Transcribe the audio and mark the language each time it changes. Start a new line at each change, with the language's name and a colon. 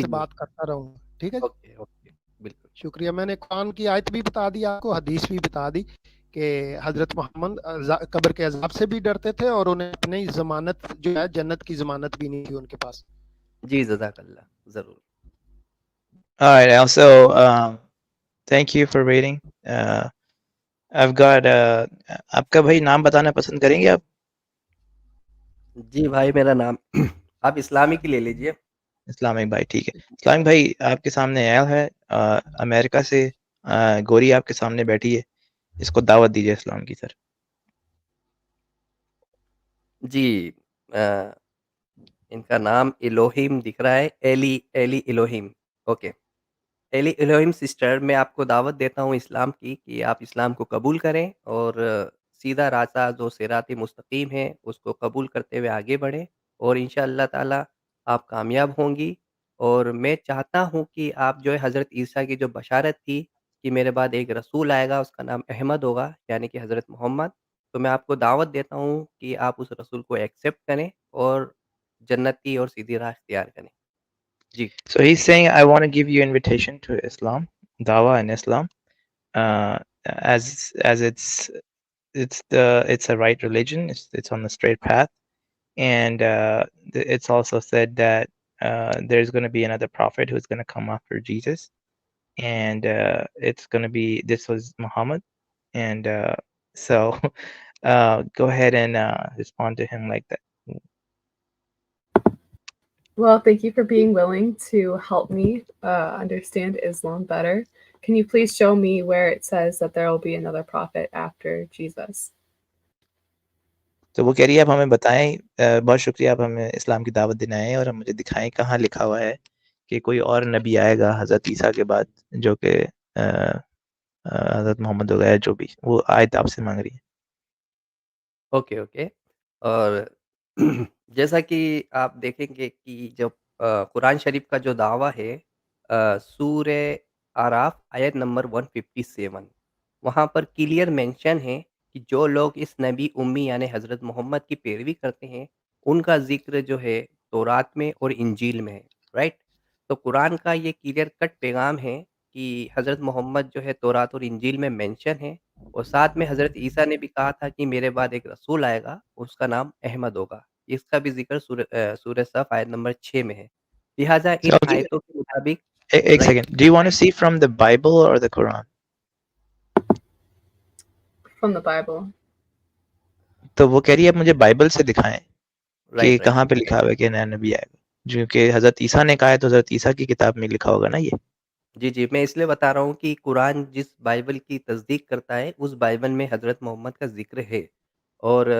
Hindi: जी। बात करता रहूँगा। ठीक है जी, ओके, ओके, बिल्कुल। शुक्रिया। मैंने कुरान की आयत भी बता दी आपको, हदीस भी बता दी कि हजरत मोहम्मद कब्र के अजाब से भी डरते थे और उन्हें अपनी जमानत जो है जन्नत की जमानत भी नहीं थी उनके पास। जी, जज़ाकल्लाह, ज़रूर।
English: All right. Also, thank you for waiting. I've got
Hindi: आपका भाई नाम बताना पसंद करेंगे आप? जी भाई, मेरा नाम आप इस्लामिक ही ले लीजिए। इस्लामिक भाई, ठीक है। इस्लामिक भाई, आपके सामने एल है अमेरिका से, गोरी आपके सामने बैठी है, इसको दावत दीजिए इस्लाम की सर। जी, इनका नाम इलोहिम दिख रहा है, Eli Elohim. Okay. Eli Elohim sister, मैं आपको दावत देता हूँ इस्लाम की कि आप इस्लाम को कबूल करें और सीधा रास्ता जो सिरात मुस्तकीम है उसको कबूल करते हुए आगे बढ़ें और इंशाअल्लाह ताला आप कामयाब होंगी। और मैं चाहता हूँ कि आप जो है हज़रत ईसा की जो बशारत थी कि मेरे बाद एक रसूल आएगा, उसका नाम अहमद होगा, यानी कि हज़रत मोहम्मद। तो मैं आपको दावत देता हूँ कि आप उस रसूल को एक्सेप्ट करें और जन्नती और सीधी राह इख्तियार करें। जी।
English: So he's saying, I want to give you invitation to Islam, Dawa in Islam, as it's a right religion. It's on the straight path, and it's also said that there's going to be another prophet who's going to come after Jesus, and it's going to be, this was Muhammad, and so go ahead and respond to him like that. Well, thank you for being willing to help me understand Islam better. Can you please show me where it says that there will be another prophet after Jesus?
Hindi: तो वो कह रही है आप हमें बताएं, बहुत शुक्रिया, आप हमें इस्लाम की दावत देने आए और मुझे दिखाएं कहाँ लिखा हुआ है कि कोई और नबी आएगा हज़रत ईसा के बाद, जो कि हज़रत मोहम्मद हो गया, जो भी वो आयत आपसे मांग रही है। Okay, okay. और जैसा कि आप देखेंगे कि जब कुरान शरीफ का जो दावा है सूरे आराफ आयत नंबर 157, वहाँ पर क्लियर मेंशन है कि जो लोग इस नबी उम्मी यानी हज़रत मोहम्मद की पैरवी करते हैं, उनका ज़िक्र जो है तौरात में और इंजील में है, राइट? तो कुरान का ये क्लियर कट पैगाम है कि हज़रत मोहम्मद जो है तौरात और इंजील में मेंशन है और साथ में हज़रत ईसा ने भी कहा था कि मेरे बाद एक रसूल आएगा, उसका नाम अहमद होगा। इसका भी ज़िक्र सूरह सफ़ आयत नंबर 6 में है। लिहाज़ा इन
English: So,
Hindi: आयतों के मुताबिक एक right.
English: Second, do you want to see from the Bible or the Quran? From the Bible.
Hindi: तो वो कह रही है आप मुझे बाइबल से दिखाएं कि राइट, राइट। कहाँ पे लिखा हुआ है कि नया नबी आएगा, जो कि हज़रत ईसा ने कहा है, तो हज़रत ईसा की किताब में लिखा होगा ना ये। जी, जी, मैं इसलिए बता रहा हूँ कि कुरान जिस बाइबल की तस्दीक करता है, उस बाइबल में हज़रत मोहम्मद का ज़िक्र है और